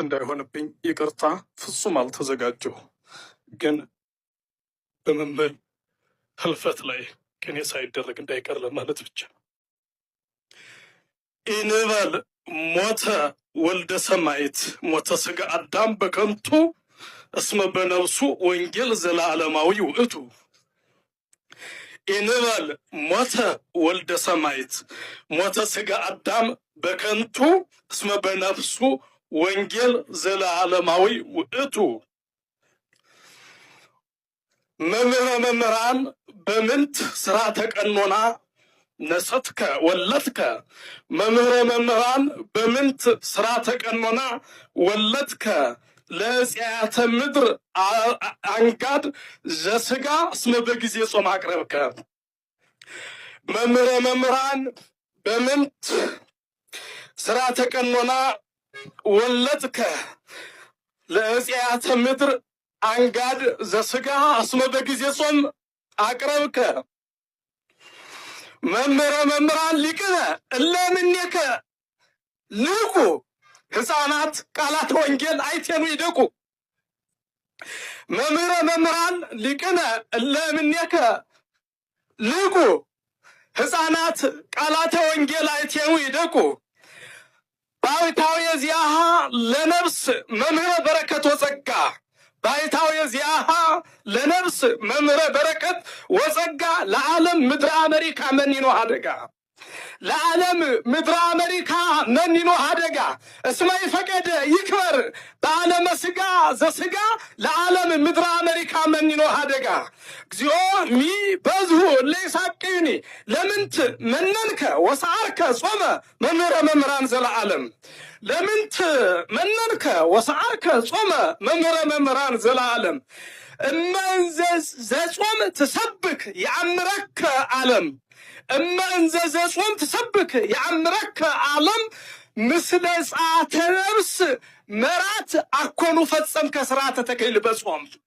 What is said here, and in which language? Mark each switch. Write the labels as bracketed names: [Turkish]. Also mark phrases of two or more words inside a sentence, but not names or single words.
[Amharic] እንዳይሆንብኝ ይቅርታ፣ ፍጹም አልተዘጋጀሁ። ግን በመምህር ህልፈት ላይ ቅኔ ሳይደረግ እንዳይቀር ለማለት ብቻ። [Geez] ኢንበል ሞተ ወልደ ሰማዕት ሞተ ሥጋ አዳም በከንቱ እስመ በነፍሱ ወንጌል ዘለዓለማዊ ውእቱ። ኢንበል ሞተ ወልደ ሰማዕት ሞተ ሥጋ አዳም በከንቱ እስመ በነፍሱ ወንጌል ዘለዓለማዊ ውእቱ። መምህረ መምህራን በምንት ስርዓተ ቀኖና ነሰትከ ወለድከ። መምህረ መምህራን በምንት ስርዓተ ቀኖና ወለድከ ለዕፄያተ ምድር አንጋድ ዘሥጋ እስመ በጊዜ ጾም አቅረብከ። መምህረ መምህራን በምንት ስርዓተ ቀኖና ወለድከ ለዕፄያተ ምድር አንጋድ ዘሥጋ እስመ በጊዜ ጾም አቅረብከ። መምህረ መምህራን ሊቅነ እለ እምኔከ ልቁ ሕፃናት ቃላተ ወንጌል አይቴኑ ይደቁ። መምህረ መምህራን ሊቅነ እለ እምኔከ ልቁ ሕፃናት ቃላተ ወንጌል አይቴኑ ይደቁ። ባሕታዊ ዚአሃ ለነፍስ መምህረ በረከት ወጸጋ። ባሕታዊ ዚአሃ ለነፍስ መምህረ በረከት ወጸጋ ለዓለም ምድረ አሜሪካ መኒኖ አደጋ። ለዓለም ምድረ አሜሪካ መኒኖ አደጋ እስመ ይፈቀደ ይክበር በዓለመ ሥጋ ዘሥጋ ለዓለም ምድረ አሜሪካ መኒኖ አደጋ። እግዚኦ ሚ በዝሁ ለይሳቅዩኒ ለምንት መነንከ ወሰዓርከ ጾመ መምህረ መምህራን ዘለዓለም። ለምንት መነንከ ወሰዓርከ ጾመ መምህረ መምህራን ዘለዓለም። እመንዘ ዘጾም ትሰብክ የአምረከ ዓለም። እመንዘ ዘጾም ትሰብክ የአምረከ ዓለም ምስለ ጸአተ ነፍስ መራት አኮኑ ፈጸምከ ሥርዓተ ተክሊል በጾም።